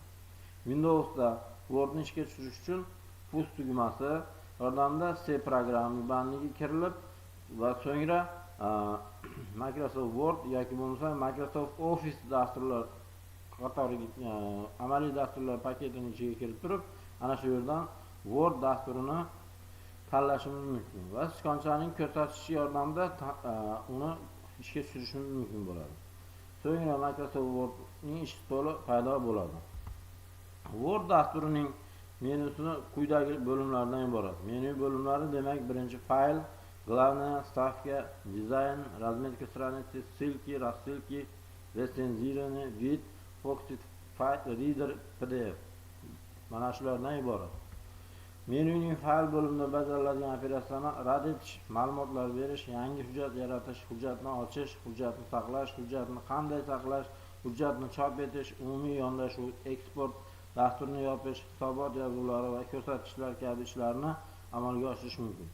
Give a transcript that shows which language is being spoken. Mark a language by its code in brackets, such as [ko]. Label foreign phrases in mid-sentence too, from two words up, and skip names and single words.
[uz] Windowsda Wordni ishga tushirish uchun push tugmasi yordamida C programmasi bandiga kirilib va so'ngra Microsoft Word yoki bo'lmasa Microsoft Office dasturlar qatoriga amaliy dasturlar paketining ichiga kirib turib, ana shu yerdan Word dasturini tanlashimiz mumkin va sichqonchaning ko'rsatishi yordamida uni ishga tushirishimiz mumkin bo'ladi. So'ngra Microsoft Wordning ish stoli paydo bo'ladi. Word dasturining menyusini quyidagi bo'limlardan iborat. Menyu bo'limlari demak, birinchi fayl, [ru] главная ставка, dizayn, разметка страницы, ссылки, рассылки, рецензирование, вид, Pocket Reader, PDF. [uz] Mana shulardan iborat. Menyuning fayl bo'limida bajariladigan operatsiyalar rad etish, ma'lumotlar berish, yangi hujjat yaratish, hujjatni ochish, hujjatni saqlash, hujjatni qanday saqlash, hujjatni chop etish, umumiy yondashuv, eksport, dasturni yopish, hisobot yozuvlari va ko'rsatkichlar kabi ishlarni amalga oshirish mumkin.